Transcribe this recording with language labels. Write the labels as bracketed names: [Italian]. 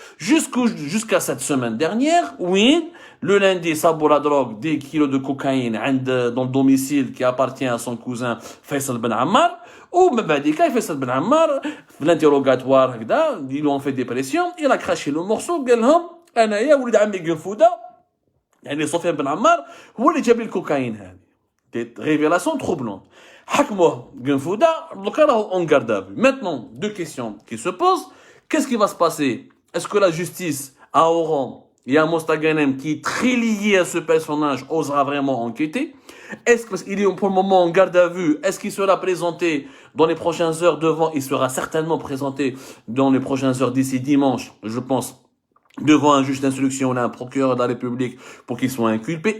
[French] Jusqu'à cette semaine dernière, oui, le lundi, Sabo la drogue, des kilos de cocaïne dans le domicile qui appartient à son cousin Faisal Ben Ammar, ou Mabadika, Faisal Ben Ammar, l'interrogatoire, ils lui ont fait des pressions, il a craché le morceau, [Arabic] قالهم أنا يا ولد عمي جنفودا يعني سفيان بن عمار هو اللي جاب لي الكوكايين هذه. [French] Des révélations troublantes. [Arabic] حكموه جنفودا دوكا راهو اون [French] garde à vue. Maintenant, deux questions qui se posent. Qu'est-ce qui va se passer? Est-ce que la justice à Oran et à Mostaganem, qui est très lié à ce personnage, osera vraiment enquêter? Est-ce qu'il est pour le moment en garde à vue? Est-ce qu'il sera présenté dans les prochaines heures devant? Il sera certainement présenté dans les prochaines heures d'ici dimanche, je pense, devant un juge d'instruction ou un procureur de la République pour qu'il soit inculpé.